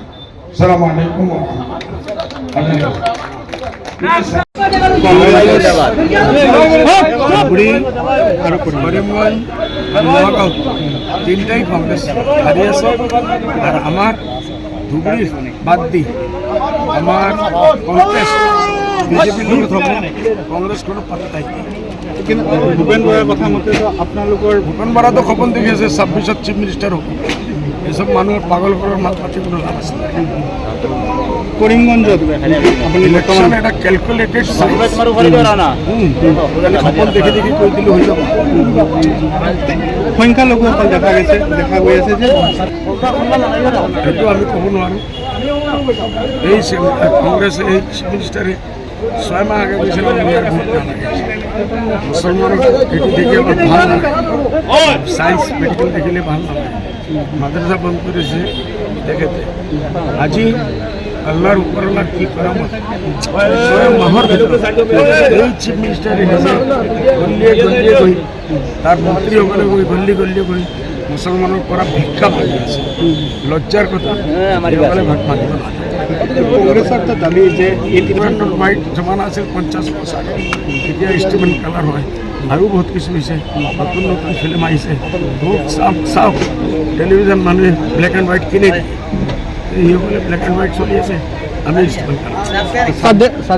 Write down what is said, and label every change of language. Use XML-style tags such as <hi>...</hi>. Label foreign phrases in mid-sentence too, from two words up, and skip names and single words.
<ar>السلام عليكم ورحمة الله.</ar> <bn>তিনটাই কংগ্রেস হারিয়েছে আর আমার ধুবড়ি বাদ দি আমার কংগ্রেস বিজেপির লোক থাকবে, কংগ্রেস কোনো পাত্তাই নেই।</bn> <as>কিন্তু ভূপেন বৰাৰ কথা মতে আপোনালোকৰ ভূপেন বৰাটো সপোন দেখি আছে 26ত</as> <en>chief minister</en> <as>হ'ব। এইসব মানুহক পাগল কৰাৰ মাত পাতি কোনো লাভ আছে। কৰিমগঞ্জত আপুনি ইলেকশ্যন এটা কেলকুলেটেড সপোন দেখি দেখি কৈ দিলোঁ হৈ যাব। সংখ্যালঘুসকল দেখা গৈ আছে যে সেইটো আমি ক'ব নোৱাৰোঁ। এই কংগ্ৰেছ এই</as> <en>chief minister</en> <as>6 মাহ আগে গৈছিল মুছলমানক এইটো দেখি আমাৰ ভাল নালাগে,</as> <en>science medical</en> <as>দেখিলে ভাল নালাগে। মাদ্রাসা বন্ধ করেছে দেখেতে আজি আল্লাহর উপরওয়ালা কি করামত 6 মাহর ভিতরে এই</as> <en>chief minister</en> <as>নিজে গলিয়ে গলিয়ে গই তার মন্ত্রী সকলে গই গলিয়ে গই মুসলমানের পরা ভিক্ষা মাগি আছে। লজ্জার কথা সকলে ভাগ মাগিব না। কংগ্ৰেছৰ তো দাবী যে হোৱাইট জমানা আছিল 50 বছৰ, এতিয়া</as> <en>instrument colour</en> <as>হয় আৰু বহুত কিছু হৈছে। নতুন নতুন ফিল্ম আহিছে, বহুত চাওক টেলিভিশ্যন মানুহে</as> <en>black and white</en> <as>কিনে এইসকলে</as> <en>black and white</en> <as>চলি আছে, আমি</as> <en>instrument colour.</en>